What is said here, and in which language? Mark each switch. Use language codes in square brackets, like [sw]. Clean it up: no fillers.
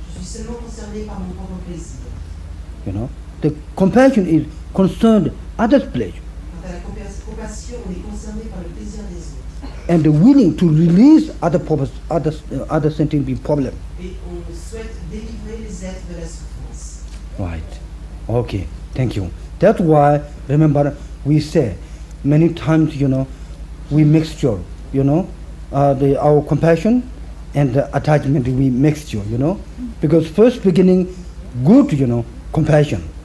[fr] Je suis seulement concerné par mon propre plaisir. [en] The compassion is concerned others' pleasure [fr] Quant à la compassion, on est concerné par le plaisir des autres. [en] and willing to release other sentient problem. [fr] Et on souhaite délivrer les êtres de la souffrance. [en] Right. Okay. Thank you. That's why, remember, we say many times, we mixture, our compassion and the attachment we mixture, because first beginning, good, compassion.